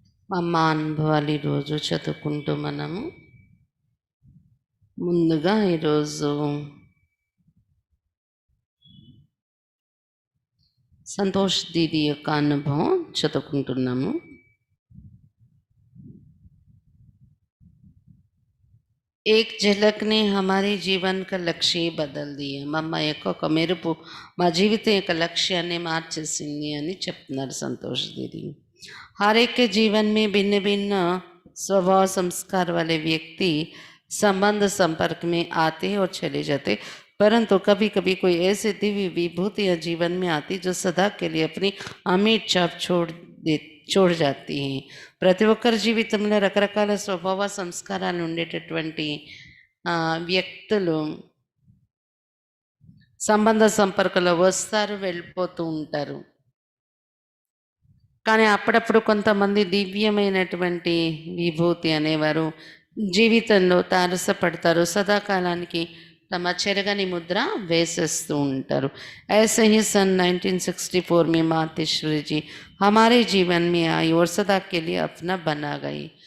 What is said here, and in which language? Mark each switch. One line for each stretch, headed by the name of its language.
Telugu: మా అమ్మ అనుభవాలు ఈరోజు చదువుకుంటూ మనము ముందుగా ఈరోజు సంతోష్ దీది యొక్క అనుభవం చదువుకుంటున్నాము.
Hindi: एक झलक ने हमारे जीवन का लक्ष्य बदल दिया.
Telugu: మా అమ్మ యొక్క ఒక మెరుపు మా జీవితం యొక్క లక్ష్యాన్ని మార్చేసింది అని చెప్తున్నారు సంతోష్ దీది.
Hindi: हर एक के जीवन में भिन्न भिन्न स्वभाव संस्कार वाले व्यक्ति संबंध संपर्क में आते और चले जाते, परंतु कभी कभी कोई ऐसी दिव्य विभूतियाँ जीवन में आती जो सदा के लिए अपनी अमिट छाप छोड़ जाती हैं.
Telugu: ప్రతి ఒక్కరి జీవితంలో రకరకాల స్వభావ సంస్కారాలు ఉండేటటువంటి వ్యక్తులు సంబంధ సంపర్కంలో వస్తారు, వెళ్ళిపోతూ ఉంటారు. కానీ అప్పుడప్పుడు కొంతమంది దివ్యమైనటువంటి విభూతి అనేవారు జీవితంలో తారసపడతారు, సదాకాలానికి తమ చెరగని ముద్ర వేసేస్తూ ఉంటారు.
Hindi: ऐसे ही सन 1964 में मातेश्वरी जी हमारे जीवन में आई और सदा के लिए अपना बना गई.